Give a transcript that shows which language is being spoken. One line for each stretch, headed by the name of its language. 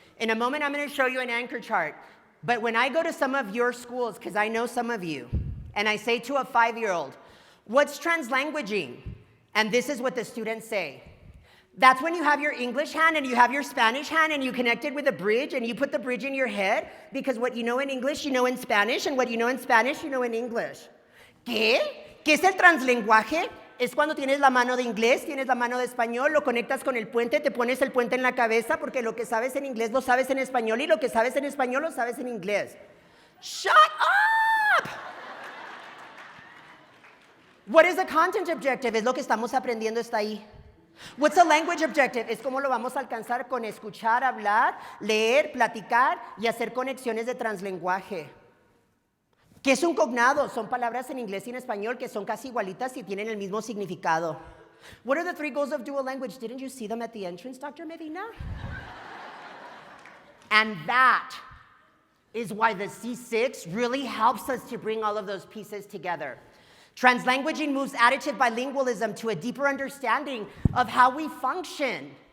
English: In a moment, I'm going to show you an anchor chart. But when I go to some of your schools, because I know some of you, and I say to a 5-year-old, what's translanguaging? And this is what the students say. That's when you have your English hand and you have your Spanish hand and you connect it with a bridge and you put the bridge in your head because what you know in English, you know in Spanish, and what you know in Spanish, you know in English.
Spanish: ¿Qué? ¿Qué es el translenguaje? Es cuando tienes la mano de inglés, tienes la mano de español, lo conectas con el puente, te pones el puente en la cabeza porque lo que sabes en inglés lo sabes en español y lo que sabes en español lo sabes en inglés.
English: Shut up! What is a content objective?
Spanish: Es lo que estamos aprendiendo, está ahí.
English: What's a language objective?
Spanish: Es cómo lo vamos a alcanzar con escuchar, hablar, leer, platicar y hacer conexiones de translenguaje. ¿Qué es un cognado? Son palabras en inglés y en español que son casi igualitas y tienen el mismo significado.
English: What are the 3 goals of dual language? Didn't you see them at the entrance, Dr. Medina? And that is why the C6 really helps us to bring all of those pieces together. Translanguaging moves additive bilingualism to a deeper understanding of how we function.